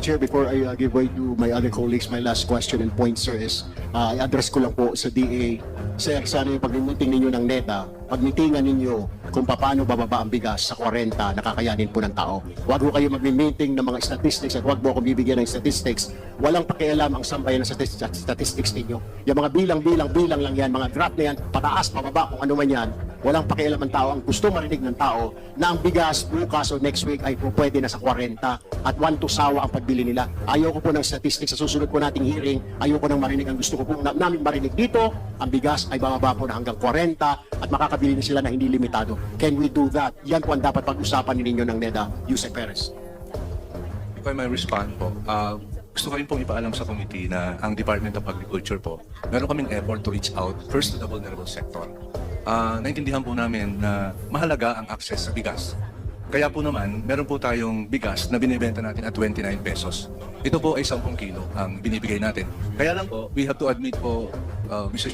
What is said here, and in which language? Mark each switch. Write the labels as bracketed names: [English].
[English] Chair, before I give way to my other colleagues, my last question and point, sir, is [Filipino] i-address ko lang po sa DA. Sir, sana yung pag-meeting ninyo ng NEDA, pag-meetingan ninyo kung paano bababa ang bigas sa 40 na kakayanin po ng tao. Huwag ho kayo mag-meeting ng mga statistics at huwag mo akong bibigyan ng statistics. Walang pakialam ang sambayan ng statistics ninyo. Yung mga bilang lang yan, mga graph na yan, pataas, pababa, kung ano man yan. Walang pakialam ang tao. Ang gusto marinig ng tao na ang bigas bukas o next week ay po pwede na sa 40 at 1 to sawa ang pagbili nila. Ayoko po ng statistics sa susunod po nating hearing. Ayoko nang marinig. Ang gusto ko po namin marinig dito, ang bigas ay bababa po na hanggang 40 at makakabili na sila na hindi limitado. [English] Can we do that? [Filipino] Yan po ang dapat pag-usapan ninyo ng NEDA, Yusek Perez. [English] If I may respond [Filipino] po, gusto ko rin pong ipaalam sa committee na ang Department of Agriculture po, meron kaming [English] effort to reach out first to the vulnerable sector. [Filipino] Naintindihan po namin na mahalaga ang access sa bigas Kaya po naman, meron po tayong bigas na binibenta natin at 29 pesos. Ito po ay 10 kilo ang binibigay natin. Kaya lang po, [English] we have to admit [Filipino] po, Mr.